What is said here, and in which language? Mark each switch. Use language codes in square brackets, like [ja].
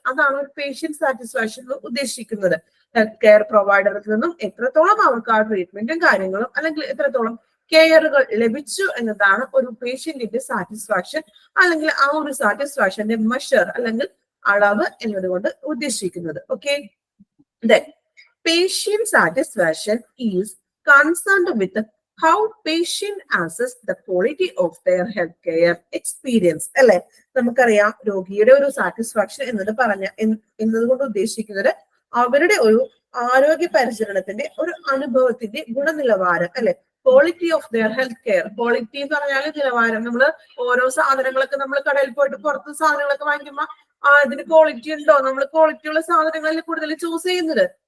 [ml] അതാണ് ഒരു patient satisfaction ഉദ്ദേശിക്കുന്നത്. ഹെൽത്ത് കെയർ പ്രൊവൈഡറിൽ നിന്നും എത്രത്തോളം അവർക്ക് ആ ട്രീറ്റ്മെന്റും കാര്യങ്ങളും അല്ലെങ്കിൽ എത്രത്തോളം കെയറുകൾ ലഭിച്ചു എന്നതാണ് ഒരു പേഷ്യന്റിന്റെ സാറ്റിസ്ഫാക്ഷൻ അല്ലെങ്കിൽ ആ ഒരു സാറ്റിസ്ഫാക്ഷന്റെ മെഷർ അല്ലെങ്കിൽ അളവ് എന്നതുകൊണ്ട് ഉദ്ദേശിക്കുന്നത്. [en] Okay, then patient satisfaction is concerned with how patient assess the quality of their healthcare experience. [ml] അല്ലെ, നമുക്കറിയാം രോഗിയുടെ ഒരു സാറ്റിസ്ഫാക്ഷൻ എന്നതുകൊണ്ട് ഉദ്ദേശിക്കുന്നത് അവരുടെ ഒരു ആരോഗ്യ പരിചരണത്തിന്റെ ഒരു അനുഭവത്തിന്റെ ഗുണനിലവാരം അല്ലെ. [en] quality of their health care, [ml] quality എന്ന് പറഞ്ഞാൽ നിലവാരം. നമ്മള് ഓരോ സാധനങ്ങളൊക്കെ നമ്മൾ കടയിൽ പോയിട്ട് പുറത്ത് സാധനങ്ങളൊക്കെ വാങ്ങിക്കുമ്പോൾ ഇതിന് ക്വാളിറ്റി ഉണ്ടോ, നമ്മൾ ക്വാളിറ്റി ഉള്ള സാധനങ്ങളിൽ കൂടുതൽ ചൂസ് ചെയ്യുന്നത്.